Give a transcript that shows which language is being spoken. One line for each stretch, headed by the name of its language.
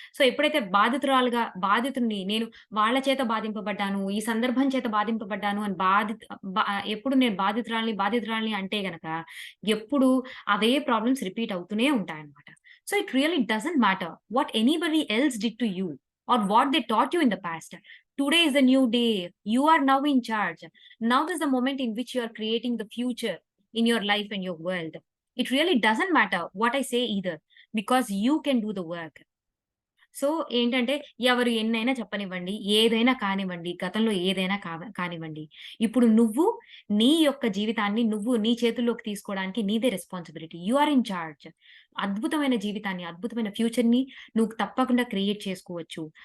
Telugu: So, ఎప్పుడైతే బాధితుడిని నేను వాళ్ళ చేత బాధింపబడ్డాను, ఈ సందర్భం చేత బాధింపబడ్డాను అని ఎప్పుడు నేను బాధితురాలిని అంటే గనక ఎప్పుడు అవే ప్రాబ్లమ్స్ రిపీట్ అవుతూనే ఉంటాయన్నమాట.
English: So, it really doesn't matter what anybody else did to you or what they taught you in the past. Today is a new day. You are now in charge. Now is the moment in which you are creating the future in your life and your world. It really doesn't matter what I say either because you can do the work.
Telugu: So, ఏంటంటే ఎవరు ఎన్నైనా చెప్పనివ్వండి, ఏదైనా కానివ్వండి, గతంలో ఏదైనా కానివ్వండి. ఇప్పుడు నువ్వు నీ యొక్క జీవితాన్ని నువ్వు నీ చేతుల్లోకి తీసుకోవడానికి నీదే responsibility.
English: You are in charge.
Telugu: అద్భుతమైన జీవితాన్ని, అద్భుతమైన ఫ్యూచర్‌ని నువ్వు తప్పకుండా క్రియేట్ చేసుకోవచ్చు.